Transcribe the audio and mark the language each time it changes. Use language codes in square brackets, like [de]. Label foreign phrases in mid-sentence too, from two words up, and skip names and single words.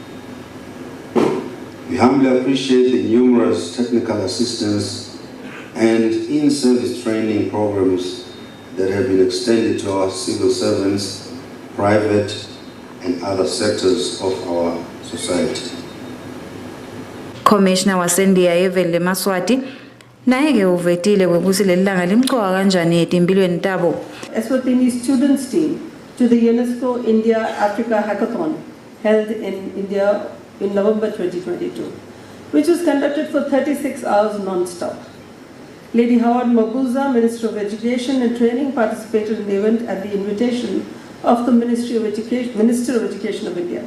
[en] We humbly appreciate the numerous technical assistance and in-service training programs that have been extended to our civil servants, private and other sectors of our society. [ss] Commissioner waseNdiya Evan Yemaswati naye ke uvetile kwekuthi lelanga limqoka kanjani etimpilweni tabo. [en] Eswatini students team to the UNESCO India Africa Hackathon held in India in November 2022, which was conducted for 36 hours non-stop. Lady Howard Mabuza, Minister of Education and Training, participated in the event at the invitation of the Minister of Education of India.